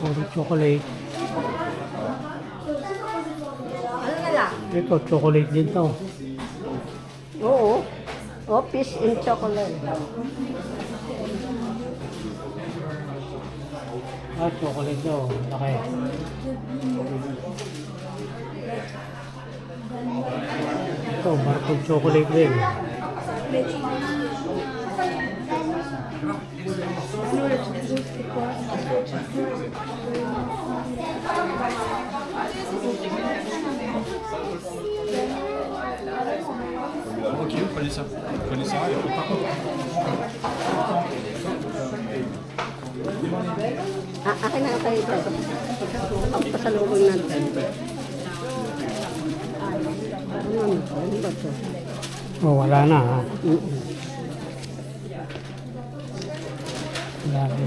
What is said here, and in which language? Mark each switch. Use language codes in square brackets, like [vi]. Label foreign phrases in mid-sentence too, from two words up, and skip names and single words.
[tl] chocolate. Ano na lang? Ito, chocolate din to. Oo. Oh, [en] fish and chocolate. [tl] Chocolate to. Laki. Ito, [en] barcode chocolate [tl] din. [fr] Ok, prenez ça. Prenez ça et puis par contre. [tl] Akin na kayo ito. Ang pasalubong natin. Ano ba ito? Oh, wala na ha. Wala na.